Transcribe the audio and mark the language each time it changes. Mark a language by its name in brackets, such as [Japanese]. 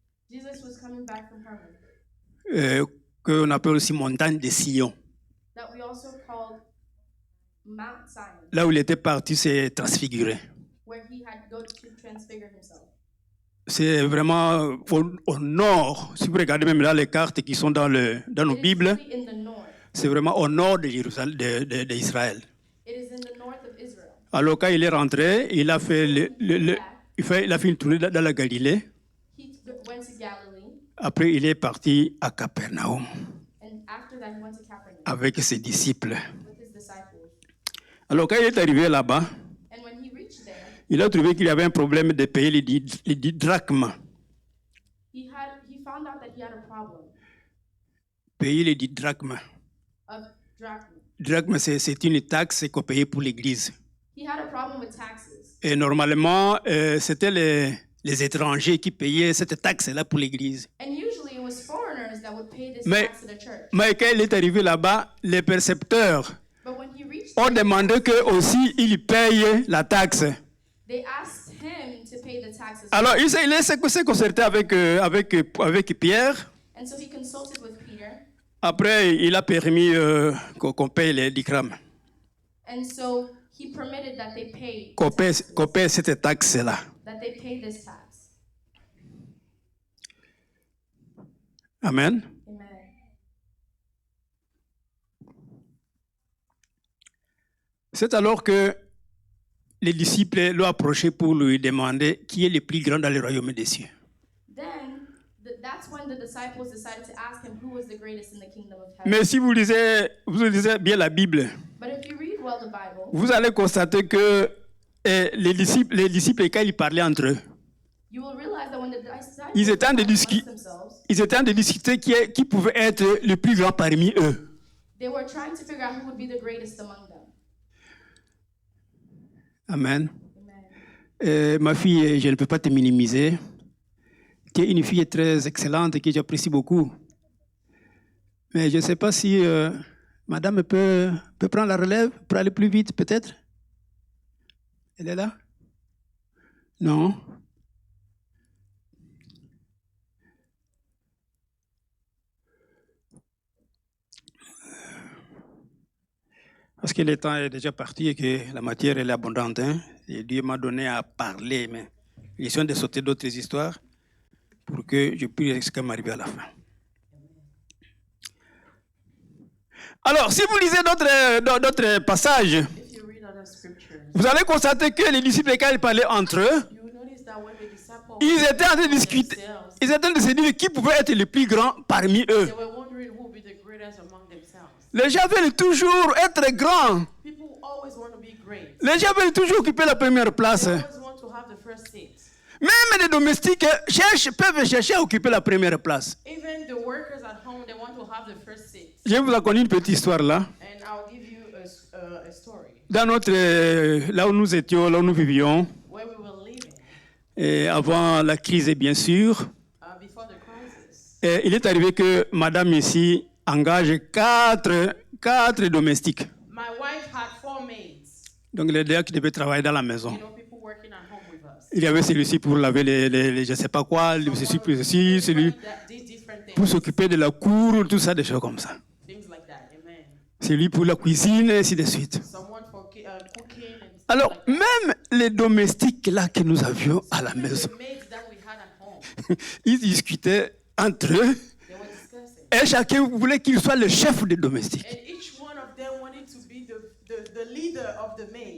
[English] Jesus was coming back from Hermon, [French] qu'on appelle aussi montagne de Sion. [English] that we also called Mount Zion, [French] Là où il était parti se transfigurer. [English] where he had go to transfigure himself. [French] C'est vraiment au nord. Si vous regardez même là les cartes qui sont dans nos [English] It is [French] Bibles, [English] really in the north. [French] C'est vraiment au nord de Jérusalem, d'Israël. [English] It is in the north of Israel. [French] Alors quand il est rentré, il a fait, il a fait une tournée dans la Galilée. [English] He went to Galilee, [French] Après, il est parti à Capernaum [English] and after that he went to Capernaum [French] avec ses disciples. [English] with his disciples. [French] Alors quand il est arrivé là-bas, [English] And when he reached there, [French] il a trouvé qu'il y avait un problème de payer les 10 drachmes. [English] he found out that he had a problem [French] Payer les 10 drachmes. [English] of drachma. [French] Drachme, c'est une taxe qu'on payait pour l'église. [English] He had a problem with taxes. [French] Et normalement, c'était les étrangers qui payaient cette taxe-là pour l'église. [English] And usually it was foreigners that would pay this [French] Mais, [English] tax to the church. [French] mais quand il est arrivé là-bas, les percepteurs [English] But when he reached [French] ont [English] there, [French] demandé qu'eux aussi, ils payent la taxe. [English] they asked him to pay the taxes. [French] Alors, il s'est concerté avec Pierre. [English] And so he consulted with Peter. [French] Après, il a permis qu'on paye les 10 grammes. [English] And so he permitted that they pay [French] Qu'on paye cette taxe-là. [English] that they pay this tax. [French] Amen. [English] Amen. [French] C'est alors que les disciples l'ont approché pour lui demander qui est le plus grand dans le royaume des cieux. [English] Then that's when the disciples decided to ask him who was the greatest in the kingdom of heaven. [French] Mais si vous lisez bien la Bible, [English] But if you read well the Bible, [French] vous allez constater que les disciples, quand ils parlaient entre eux, [English] you will realize that when the disciples [French] ils étaient en train de [English] amongst [French] discuter, [English] themselves, [French] qui pouvait être le plus grand parmi eux. [English] they were trying to figure out who would be the greatest among them. [French] Amen. [English] Amen. [French] Ma fille, je ne peux pas te minimiser. Tu es une fille très excellente que j'apprécie beaucoup. Mais je ne sais pas si madame peut prendre la relève pour aller plus vite, peut-être. Elle est là? Non? Parce que le temps est déjà parti et que la matière elle est abondante. Hein? Et Dieu m'a donné à parler, mais il est de sauter d'autres histoires pour que je puisse quand même arriver à la fin. Alors, si vous lisez d'autres passages, [English] If you read other scriptures, [French] vous allez constater que les disciples, quand ils parlaient entre eux, [English] you will notice that when the disciples [French] ils étaient en train de discuter, [English] themselves, [French] ils étaient en train de se dire qui pouvait être le plus grand parmi eux. [English] they were wondering who would be the greatest among themselves. [French] Les gens veulent toujours être grands. [English] People always want to be great. [French] Les gens veulent toujours occuper la première place. [English] They always want to have the first seat. [French] Même les domestiques peuvent chercher à occuper la première place. [English] Even the workers at home, they want to have the first seat. [French] Je vais vous raconter une petite histoire là. [English] And I'll give you a story. [French] Dans là où nous étions, là où nous vivions, [English] Where we were living, [French] et avant la crise bien sûr, [English] before the crisis, [French] et il est arrivé que madame ici engage quatre domestiques. [English] my wife had 4 maids. [French] Donc les deux qui devaient travailler dans la maison. [English] You know, people working at home with us. [French] Il y avait celui-ci pour laver les je ne sais pas quoi, celui pour ceci, celui [English] That did different things. [French] pour s'occuper de la cour, tout ça, des choses comme ça. [English] Things like that. Amen. [French] Celui pour la cuisine, et ainsi de suite. [English] Someone for cooking and stuff [French] Alors, [English] like that. [French] même les domestiques là que nous avions à la maison, [English] The maids that we had at home, [French] ils discutaient entre eux [English] they were discussing. [French] et chacun voulait qu'il soit le chef des domestiques, [English] And each one of them wanted to be the leader of the maids.